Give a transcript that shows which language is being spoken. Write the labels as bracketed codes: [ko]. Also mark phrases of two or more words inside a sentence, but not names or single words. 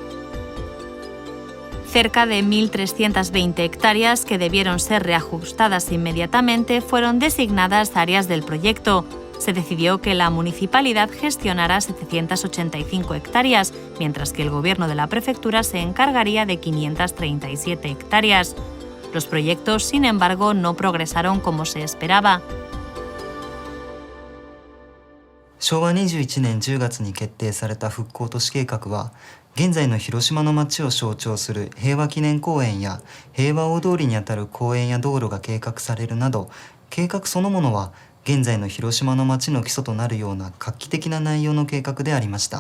[es] Cerca de 1.320 hectáreas que debieron ser reajustadas inmediatamente fueron designadas áreas del proyecto. Se decidió que la municipalidad gestionara 785 hectáreas, mientras que el gobierno de la prefectura se encargaría de 537 hectáreas. Los proyectos, sin embargo, no progresaron como se esperaba. [ja] 昭和21年10月に決定された復興都市計画は、現在の広島の町を象徴する平和記念公園や平和大通りにあたる公園や道路が計画されるなど、計画そのものは現在の広島の町の基礎となるような画期的な内容の計画でありました。